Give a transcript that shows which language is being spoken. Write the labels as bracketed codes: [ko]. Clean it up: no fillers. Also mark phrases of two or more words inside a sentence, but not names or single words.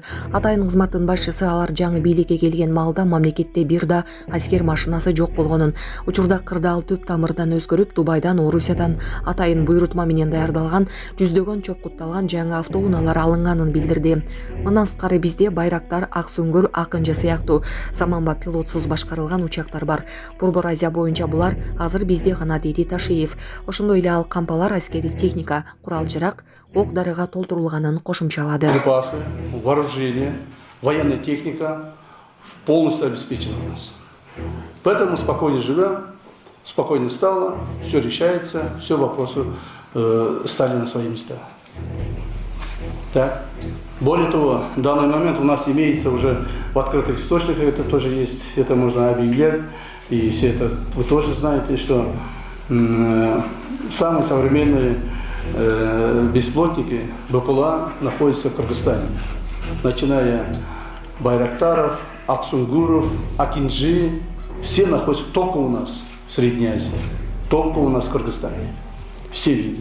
[ky] Атайын кызматтын башчысы алар жаңы бийликке келген маалда мамлекетте бир да аскер машинасы жок болгонун, учурда кырдаал түп тамырдан өзгөрүп, Дубайдан, Орусиядан атайын буйрутма менен даярдалган жүздөгөн чокутталган жаңы автоунаалар алынганын билдирди. Мындан сырткары бизде Байрактар, Аксүңгүр, Акынжы сыяктуу заманбап пилотсуз башкарылган учактар бар. Борбор Азия боюнча булар азыр бизде гана, деди Ташиев. Ошондой эле ал кампалар аскердик техника, курал-жарак, ок-дарыга толтурулганын кошумчалады. [ru] Припасы, вооружение, военная техника полностью обеспечена у нас. Поэтому спокойно живем, спокойно стало, все решается, все вопросы стали на свои места. Так. Более того, в данный момент у нас имеется уже в открытых источниках, это тоже есть, это можно объявлять, и все это вы тоже знаете, что самые современные беспилотники БПЛА находятся в Кыргызстане, начиная Байрактаров, Аксунгуров, Акинжи, все находятся только у нас в Средней Азии, только у нас в Кыргызстане, все виды.